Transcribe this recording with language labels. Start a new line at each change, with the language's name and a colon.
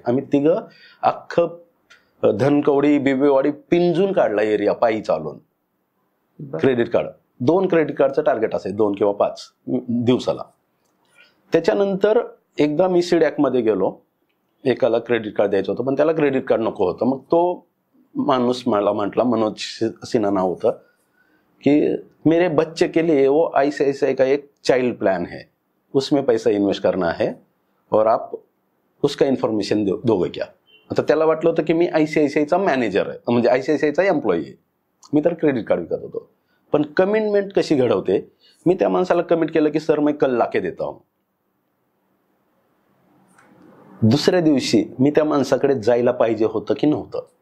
Marathi: आम्ही तिघं अख्खं धनकवडी बिबेवाडी पिंजून काढला एरिया पायी चालून क्रेडिट कार्ड. 2 क्रेडिट कार्डचं टार्गेट असायचं 2 किंवा 5 दिवसाला. त्याच्यानंतर एकदा मी सिडॅकमध्ये गेलो. एकाला क्रेडिट कार्ड द्यायचं होतं पण त्याला क्रेडिट कार्ड नको होतं. मग तो माणूस मला म्हटला, मनोज सिन्हा नाव होतं, कि
Hindi: मेरे बच्चे के लिए वो ICICI का एक चाइल्ड प्लान है, उसमें पैसा इन्वेस्ट करना है और आप उसका इन्फॉर्मेशन दोगे क्या.
Marathi: आता त्याला वाटलं होतं की मी ICICIचा मॅनेजर आहे, म्हणजे ICICIचा एम्प्लॉई आहे. मी तर क्रेडिट कार्ड विकत होतो. पण कमिटमेंट कशी घडवते, मी त्या माणसाला कमिट केलं की सर
Hindi: मैं कल लाके देता हूं.
Marathi: दुसऱ्या दिवशी मी त्या माणसाकडे जायला पाहिजे होतं की नव्हतं?